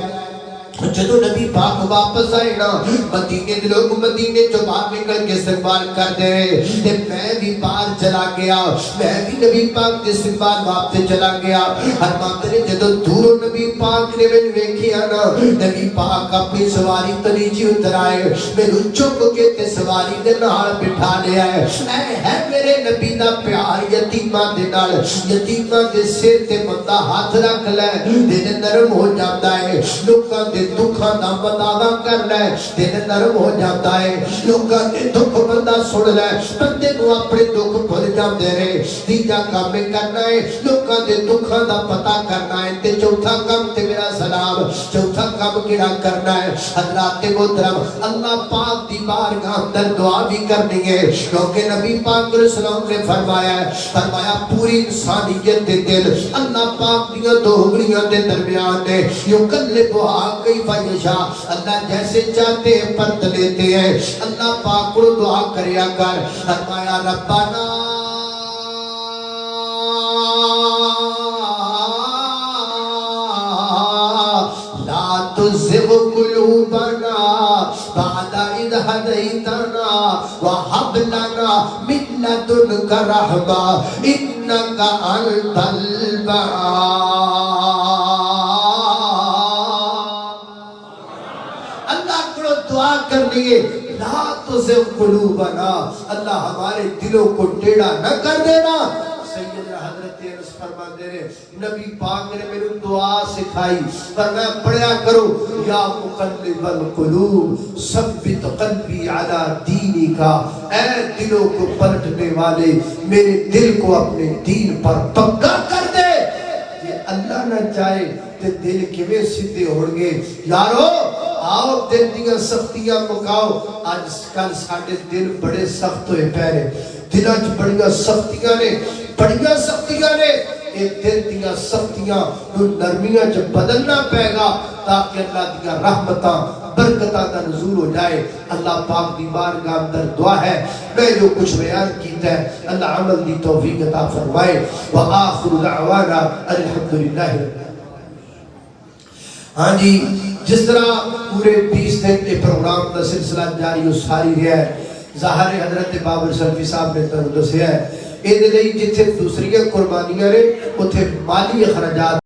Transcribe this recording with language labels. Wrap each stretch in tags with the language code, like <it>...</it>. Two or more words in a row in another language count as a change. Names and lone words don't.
<pa>جدو نبی پاک واپس آئے نا مدینے دے لوگ مدینے جو باہر نکل کے استقبال کر دے تے میں بھی باہر چلا گیا.</pa> <ur>میں بھی نبی پاک کے استقبال واپس چلا گیا.</ur> <pa>فرماتے نے جدو دوروں نبی پاک نے میں ویکھیا نا نبی پاک اپنی سواری تو نیچے اتر آئے. میرے چک کے تے سواری دے نال بٹھا لیا ہے. اے ہے میرے نبی دا پیار یتیماں دے نال. یتیماں دے سر تے بندہ ہاتھ رکھ لے دل نرم ہو جاتا ہے. لوکاں دے دکھاں دا مداوا کر لے دل نرم ہو جاتا ہے. لوکاں دے دکھ بندہ سن لے بندے نو اپنے دکھ بھول جاندے نے. تیجا کام کرنا ہے لوکاں دے دکھاں دا پتہ کرنا ہے. تے چوتھا کام تے میرا سلام چوتھا کام کیڑا کرنا ہے؟ حضرات محترم اللہ پاک دی بارگاہ اندر دعا بھی کرنی ہے کیونکہ نبی پاک علیہ السلام نے فرمایا پوری انسانیت دے دل اللہ پاک دیاں دو انگلیاں دے درمیان نے</pa> <ar>یقلبها کیف یشاء.</ar> <ur>اللہ جیسے چاہتے ہیں پرت لیتے ہیں.</ur> <pa>اللہ پاک کو دعا کریا کر.</pa> <ar>فرمایا ربنا لا تزغ قلوبنا بعد إذ هديتنا وهب لنا من لدنك رحمة إنك أنت الوهاب.</ar> <pa>دعا کرنی ہے</pa> <ar>لا تزغ قلوبنا,</ar> <ur>اللہ ہمارے دلوں کو ٹیڑھا نہ کر دینا.</ur> <pa>سیدنا حضرت انس فرماتے ہیں نبی پاک نے میرے دعا سکھائی فرمایا پڑھیا کرو</pa> <ar>یا مقلب القلوب ثبت قلبی علی دینک.</ar> <ur>اے دلوں کو پلٹنے والے میرے دل کو اپنے دین پر پکا کر دے.</ur> <pa>یہ اللہ نہ چاہے تے دل کیویں سیدھے ہون گے؟ یارو آؤ دل دیاں سختیاں مکاؤ. آج کل ساڈے دل بڑے سخت ہوئے پے نے. دلاں وچ بڑیاں سختیاں نے, بڑیاں سختیاں نے. اے دل دیاں سختیاں نو نرمیاں وچ بدلنا پے گا تاکہ اللہ دیاں رحمتاں برکتاں دا نزول ہو جائے. اللہ پاک دی بارگاہ اندر دعا ہے میں جو کچھ بیان کیتا ہے اللہ عمل دی توفیق عطا فرمائے.</pa> <ar>وآخر دعوانا الحمدللہ.</ar> <pa>ہاں جی جس طرح پورے 20 دن کے پروگرام کا سلسلہ جاری و ساری رہا ہے ظاہر حضرت بابر سلفی صاحب نے تنوں دسیا ہے یہ جتھے دوسری قربانیاں نے اتھے مالی اخراجات</pa>